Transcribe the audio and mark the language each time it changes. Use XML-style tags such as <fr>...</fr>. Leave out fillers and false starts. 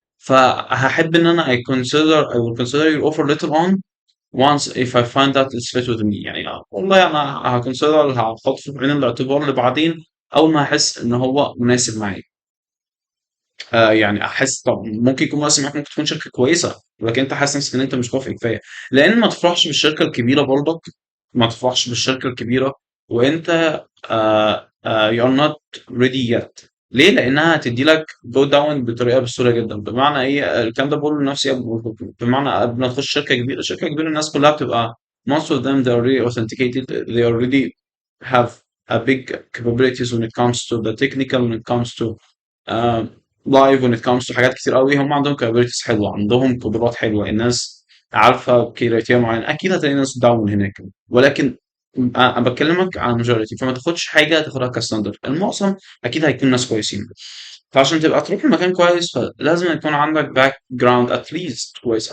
<ar>فهحب ان انا</ar> <en>I will consider your offer later on once if I find that it's fit with me.</en> <ar>يعني والله انا هكونسيدر، هحط في عين الاعتبار اللي بعدين اول ما احس ان هو مناسب معايا. يعني احس طب ممكن يكون مناسب معاك، ممكن تكون شركه كويسه، ولكن انت حاسس نفسك ان انت مش كافئ كفايه. لان ما تفرحش بالشركه الكبيره برضك، ما تفرحش بالشركه الكبيره وانت</ar> <en>you are not ready yet.</en> <ar>ليه؟ لانها هتدي لك جو داون بطريقه بسهوله جدا. بمعنى ايه الكلام ده؟ بقوله لنفسي بمعنى قبل ما تخش شركه كبيره، الناس كلها بتبقى</ar> <en>most of them they are really authenticated, they already have a big capabilities when it comes to the technical, when it comes to uh,</en> <ar>لايف</ar> <en>when it comes to</en> <ar>حاجات كتير قوي. هم عندهم capabilities حلوه، عندهم قدرات حلوه، الناس عارفه كريتيريا معينه. اكيد هتلاقي ناس داون هناك، ولكن انا بكلمك عن ماجوريتي، فما تاخدش حاجه تاخدها كستاندرد. المعظم اكيد هيكون ناس كويسين، فعشان تبقى تروح لمكان كويس فلازم يكون عندك باك جراوند اتليست كويس.</ar>